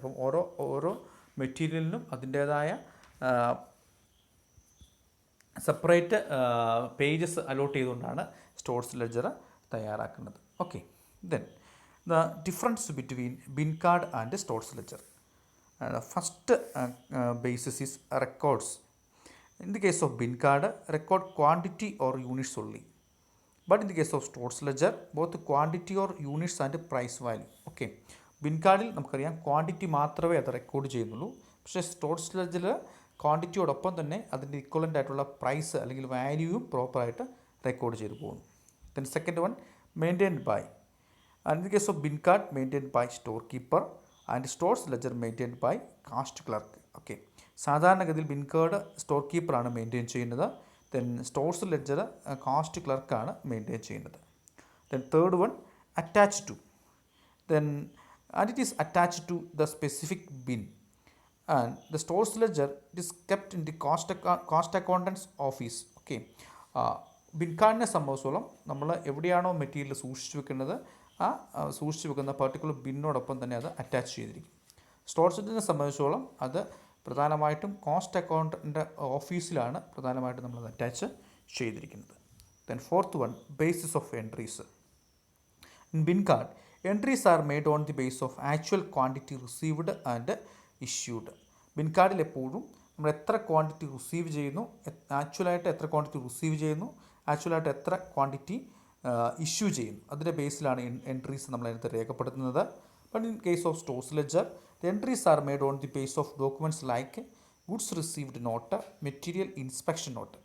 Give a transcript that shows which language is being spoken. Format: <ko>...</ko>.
<ml>അപ്പം ഓരോ മെറ്റീരിയലിനും അതിൻ്റേതായ സെപ്പറേറ്റ് പേജസ് അലോട്ട് ചെയ്തുകൊണ്ടാണ് സ്റ്റോഴ്സ് ലെഡ്ജർ തയ്യാറാക്കുന്നത്.</ml> <en>Okay, then the difference between bin card and stores ledger. First basis is records. In the case of bin card, record quantity or units only. But in the case of stores ledger, both quantity or units and price value.</en> <ml>Okay, bin കാർഡിൽ നമുക്കറിയാം quantity മാത്രമേ അത് record ചെയ്യുന്നുള്ളൂ. പക്ഷേ stores ലെഡ്ജറിൽ ക്വാണ്ടിറ്റിയോടൊപ്പം തന്നെ അതിൻ്റെ equivalent ആയിട്ടുള്ള price അല്ലെങ്കിൽ വാല്യൂവും പ്രോപ്പറായിട്ട് റെക്കോർഡ് ചെയ്തു പോകുന്നു.</ml> <en>Then second one, maintained by. And in the case of bin card, maintained by store keeper and stores ledger maintained by cost clerk.</en> <ml>Okay, സാധാരണഗതിയിൽ ബിൻ കാർഡ് സ്റ്റോർ കീപ്പറാണ് മെയിൻറ്റെയിൻ ചെയ്യുന്നത്. Then stores ledger cast ക്ലർക്കാണ് maintain ചെയ്യുന്നത്.</ml> <en>Then third one, attach to. Then and it is attached to the specific bin, and the stores ledger is kept in the cost accountant's office.</en> <ml>Okay, bin കാർഡിനെ സംബന്ധിച്ചോളം നമ്മൾ എവിടെയാണോ material സൂക്ഷിച്ചു വെക്കുന്നത് ആ സൂക്ഷിച്ചു വെക്കുന്ന particular ബിന്നോടൊപ്പം തന്നെ അത് അറ്റാച്ച് ചെയ്തിരിക്കും. സ്റ്റോർസ് ലെഡ്ജറിനെ സംബന്ധിച്ചോളം അത് പ്രധാനമായിട്ടും കോസ്റ്റ് അക്കൗണ്ടൻ്റെ ഓഫീസിലാണ് പ്രധാനമായിട്ടും നമ്മളത് അറ്റാച്ച് ചെയ്തിരിക്കുന്നത്.</ml> <en>Then fourth one, basis of entries. In bin card, entries are made on the basis of actual quantity received and issued.</en> <ml>Bin കാർഡിൽ എപ്പോഴും നമ്മൾ എത്ര ക്വാണ്ടിറ്റി റിസീവ് ചെയ്യുന്നു, ആക്ച്വലായിട്ട് എത്ര ക്വാണ്ടിറ്റി റിസീവ് ചെയ്യുന്നു, ആക്ച്വലായിട്ട് എത്ര ക്വാണ്ടിറ്റി ഇഷ്യൂ ചെയ്യുന്നു, അതിൻ്റെ ബേസിലാണ് എൻട്രീസ് നമ്മൾ അതിനകത്ത് രേഖപ്പെടുത്തുന്നത്.</ml> <en>But in case of stores ledger, the entries are made on the base of documents like goods received note, material inspection note.</en>